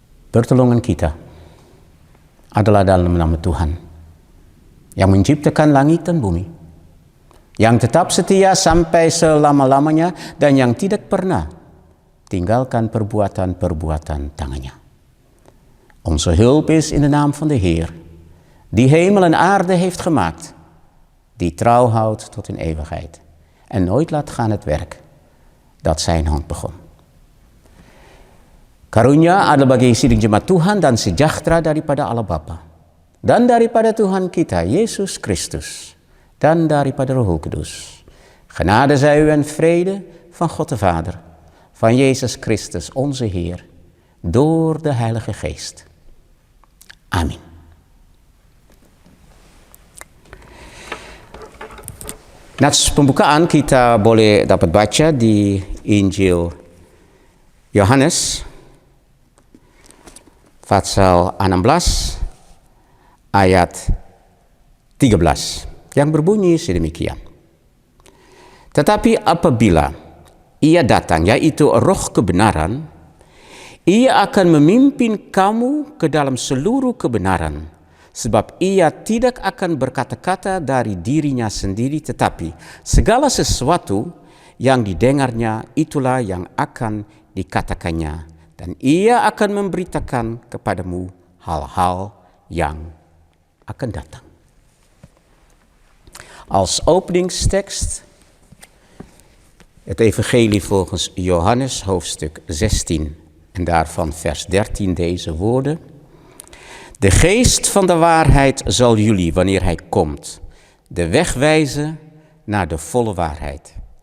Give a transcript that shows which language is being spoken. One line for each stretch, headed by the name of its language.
Indonesian: Pertolongan kita adalah dalam nama Tuhan yang menciptakan langit dan bumi, yang tetap setia sampai selama-lamanya dan yang tidak pernah tinggalkan perbuatan-perbuatan tangannya.
Dutch: Onze hulp is in de naam van de Heer, die hemel en aarde heeft gemaakt, die trouw houdt tot in eeuwigheid en nooit laat gaan het werk dat zijn hand begon.
Indonesian: Karunia adalah bagi sidang jemaat Tuhan dan sejahtera daripada Allah Bapa, dan daripada Tuhan kita, Yesus Kristus, dan daripada Roh Kudus.
Dutch: Genade zij u en vrede van God de Vader, van Jezus Christus onze Heer, door de Heilige Geest.
Indonesian: Amin. Nats pembukaan kita boleh dapat baca di Injil Yohanes pasal 16 ayat 13 yang berbunyi sedemikian. Tetapi apabila ia datang, yaitu Roh kebenaran, ia akan memimpin kamu ke dalam seluruh kebenaran, sebab ia tidak akan berkata-kata dari dirinya sendiri, tetapi segala sesuatu yang didengarnya itulah yang akan dikatakannya, dan ia akan memberitakan kepadamu hal-hal yang akan datang.
Dutch: Als openingstekst het evangelie volgens Johannes hoofdstuk 16 en daarvan vers 13 deze woorden. De geest van de waarheid zal jullie, wanneer hij komt, de weg wijzen naar de volle waarheid.